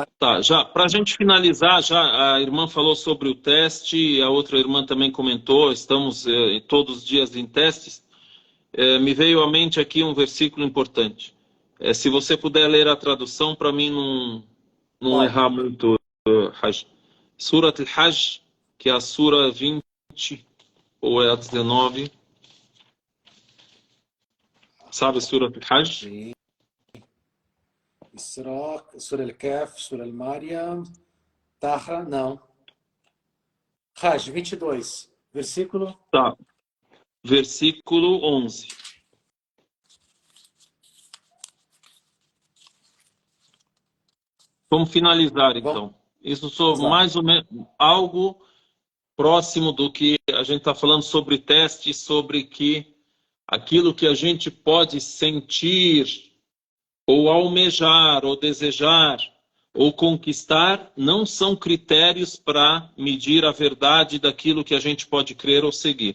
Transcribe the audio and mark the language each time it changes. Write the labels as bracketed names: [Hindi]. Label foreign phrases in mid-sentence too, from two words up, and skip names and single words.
[Portuguese] Tá, já para a gente finalizar, já a irmã falou sobre o teste, a outra irmã também comentou, estamos todos os dias em testes. Me veio à mente aqui um versículo importante. Se você puder ler a tradução, para mim não errar muito, Hajj. Surat al-Hajj, que é a Sura 20, ou é a 19. Sabe Surat al-Hajj? Isra, Sura al-Kaf, Sura al-Maryam, Taha, não. Hajj, 22, versículo? Tá, versículo 11. Vamos finalizar, então. Isso só mais ou menos algo próximo do que a gente está falando sobre teste, sobre que aquilo que a gente pode sentir, ou almejar, ou desejar, ou conquistar, não são critérios para medir a verdade daquilo que a gente pode crer ou seguir.